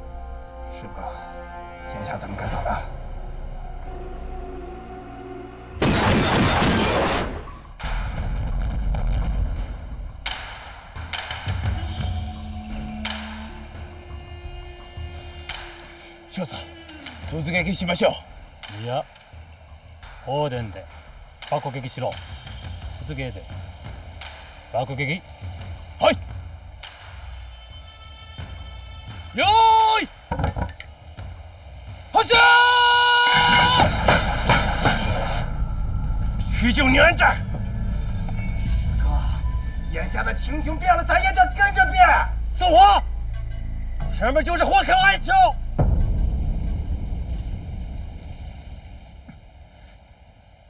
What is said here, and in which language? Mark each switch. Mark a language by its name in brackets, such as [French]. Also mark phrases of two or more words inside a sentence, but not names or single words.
[Chinese] 是哥，眼下咱们该咋办？ [Japanese] 少佐，突撃しましょう。いや、放電で爆撃しろ。突撃で爆撃。はい。よーい。 [Chinese] 発射！去救宁安寨。哥，眼下的情形变了，咱也得跟着变。送火！前面就是火口隘桥。